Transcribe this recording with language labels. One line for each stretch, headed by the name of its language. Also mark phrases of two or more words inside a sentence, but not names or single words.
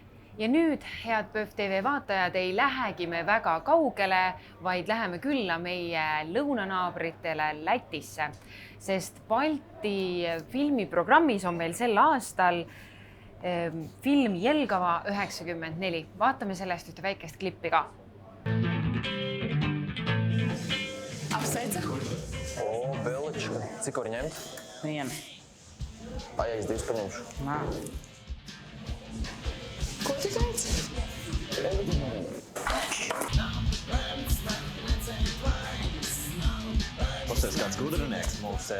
Estonian: Ja nüüd, head PÖFF TV vaatajad, ei lähegi me väga kaugele, vaid läheme külla meie lõunanaabritele Lätisse, sest Balti filmiprogrammis on meil sel aastal film JELGAVA 94. Vaatame sellest ühte väikest klippi ka.
Latvian: Apsveicu. O, Belička. Cik var ņemt? Vienu. A, ja es divas paņemšu? Nā. Ko tu teici? Pasties kāds gudrinieks mums te.